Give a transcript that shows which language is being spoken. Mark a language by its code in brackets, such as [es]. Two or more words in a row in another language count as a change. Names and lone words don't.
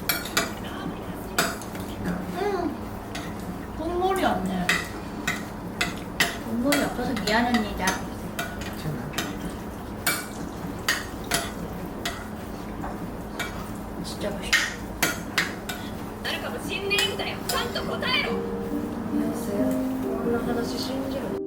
[ko] 국물이 없네. 국물이 없어서 미안합니다. 괜찮아. 진짜 맛있어. [ja] なるかもしんねえんだよちゃんと答えろ [ko] 미안했어요. [ja] こんな話信じる